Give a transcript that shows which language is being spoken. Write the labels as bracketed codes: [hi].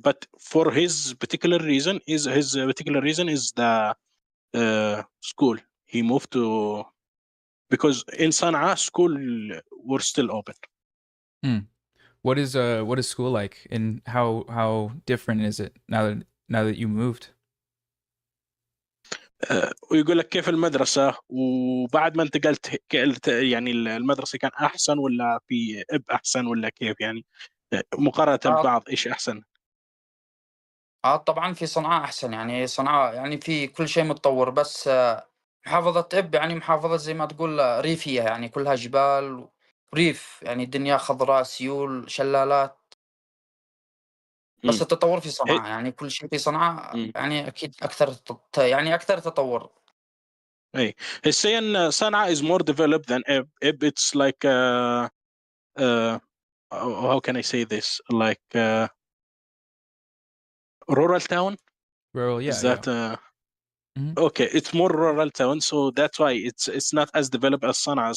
[en] But for his particular reason is the school. He moved to because in Sana'a school were still open. What is school like, and how different is it now that you moved? [ar] ويقول لك كيف المدرسة وبعد ما انتقلت يعني المدرسة كان أحسن ولا في إب أحسن ولا كيف يعني مقارنة ببعض إيش أحسن؟ طبعا في صنعاء أحسن. يعني صنعاء يعني في كل شيء متطور. بس محافظة إب يعني محافظة زي ما تقول ريفية، يعني كلها جبال وريف، يعني الدنيا خضراء، سيول، شلالات. بس التطور في صنعاء، يعني كل شيء في صنعاء يعني أكيد أكثر تطور. [en] Hey, he's saying Sana'a is more developed than Ib. Ib, it's like how can I say this? Like rural town. Rural, yeah. Is that Mhm. okay? It's more rural town, so that's why it's not as developed as Sana'a.